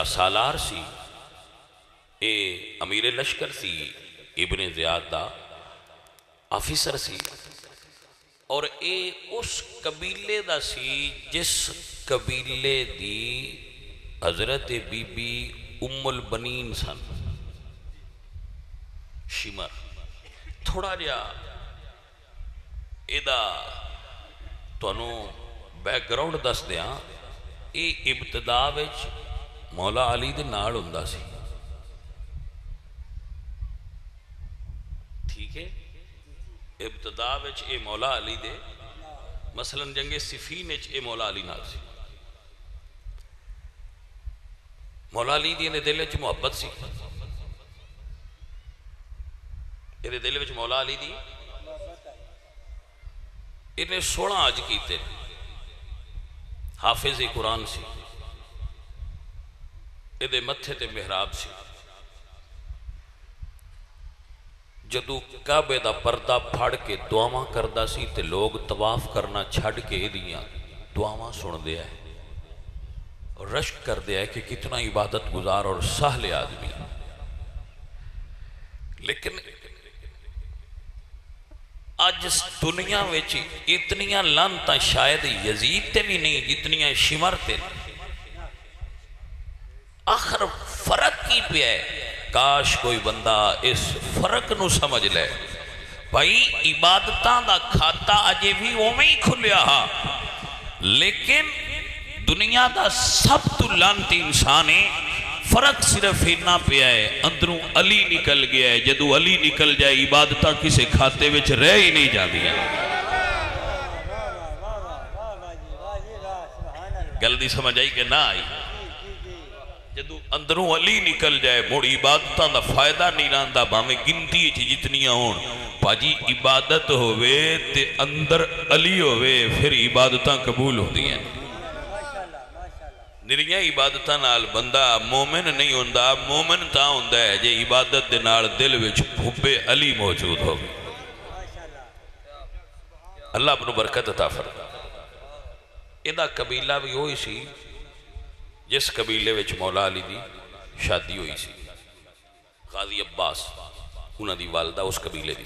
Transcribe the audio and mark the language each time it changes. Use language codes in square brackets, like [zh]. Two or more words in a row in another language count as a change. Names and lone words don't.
[pa] سالار سی اے امیر لشکر سی ابن زیاد دا آفیسر سی اور اے اس قبیلے دا سی جس قبیلے دی حضرت بی بی ام البنین سن شمر تھوڑا جا ایدہ تو انہوں بیک گراؤنڈ دس دیا اے ابتدا وچ مولا علی دے نال ہوندا سی [ur] ٹھیک ہے [pa] ابتدا وچ اے مولا علی دے مثلا جنگ صفین وچ اے مولا علی نال سی مولا علی دی نے دل وچ محبت سی اے دل وچ مولا علی دی انہیں 16 آج کیتے حافظ قرآن سی یہ متھے تے محراب سی جدو کعبے دا پردہ پھاڑ کے دعاواں کردہ سی تے لوگ طواف کرنا چھڑ کے دیاں دعاواں سن دیا ہے [ur] اور رشک کر دیا ہے کہ کتنا عبادت گزار اور سہل آدمی [pa] لیکن آج اج دنیا وچ اتنیاں لعنتاں شاید یزید تے بھی نہیں جتنیاں شمر تے. آخر فرق کی پہ ہے؟ کاش کوئی بندہ اس فرق نو سمجھ لے. بھائی عبادتاں دا کھاتا اجے بھی اوویں ہی کھلیا ہا، لیکن دنیا دا سب تو لعنتی انسان ہے. فرق صرف اتنا پہ ہے اندروں علی نکل گیا ہے. جدو علی نکل جائے عبادتاں کسے کھاتے وچ رہ ہی نہیں جاندیاں. گل دی سمجھ آئی کہ نہ آئی؟ جدو اندروں علی نکل جائے مڑ عبادتاں دا فائدہ نہیں رہندا. بھاویں گنتی جتنیاں ہون، پاجی عبادت ہوئے تے اندر علی ہوئے پھر عبادتاں [ur] قبول ہوتی ہیں. [pa] نریاں عبادتاں نال بندہ مومن نہیں ہوندا. مومن تاں ہوندا ہے جے عبادت دے نال دل وچ حب علی موجود ہو. اللہ اپنو برکت عطا فرما. ایدہ قبیلہ بھی ہوئی سی جس قبیلے وچ مولا علی دی شادی ہوئی سی. غازی عباس انہاں دی والدہ اس قبیلے دی سی.